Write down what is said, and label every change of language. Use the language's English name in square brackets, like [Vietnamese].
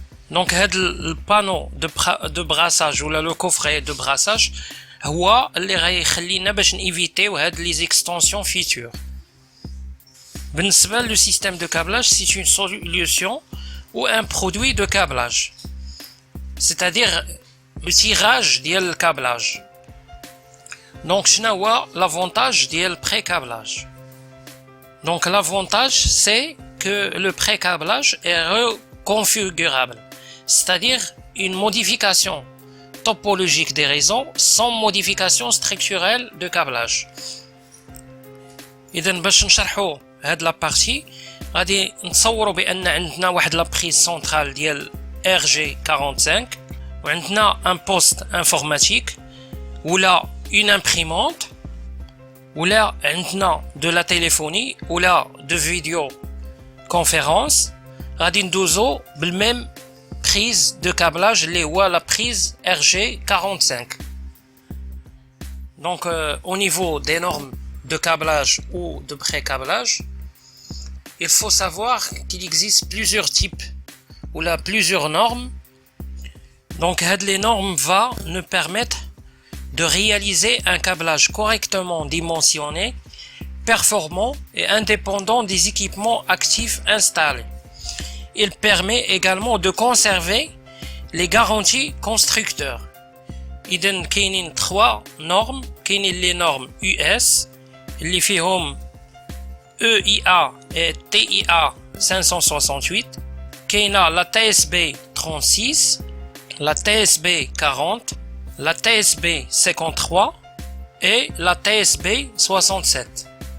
[French] Donc le panneau de brassage ou le coffret de brassage [Arabic] هو اللي غيخلينا باش نيفيتيو هاد [French] les extensions futures. بالنسبة le système de câblage, c'est une solution ou un produit de câblage, c'est-à-dire le tirage ديال الكابلاج. [Arabic] Donc شنو هو l'avantage ديال pré-câblage? [French] Donc l'avantage c'est que le pré-câblage est reconfigurable, c'est-à-dire une modification topologique des réseaux sans modification structurelle de câblage. [Arabic] إذن باش نشرحوا هاد لا بارتي غادي نتصوروا بأن عندنا واحد لا بريز سنترال ديال RG45 وعندنا [French] un poste informatique [Arabic] ولا [French] une imprimante [Arabic] ولا عندنا [French] de la téléphonie [Arabic] ولا de vidéoconférence. غادي ندوزو بالميم [French] prise de câblage [Arabic] اللي هو la prise RG45. [French] Donc au niveau des normes de câblage ou de pré-câblage, il faut savoir qu'il existe plusieurs types ou là plusieurs normes. Donc les normes nous permettent de réaliser un câblage correctement dimensionné, performant et indépendant des équipements actifs installés. Il permet également de conserver les garanties constructeurs. [Arabic] إذن كاينين 3 normes. كاينين les normes US اللي فيهم EIA et TIA 568. [French] كاينه la TSB 36, la TSB 40, la TSB 53 et la TSB 67.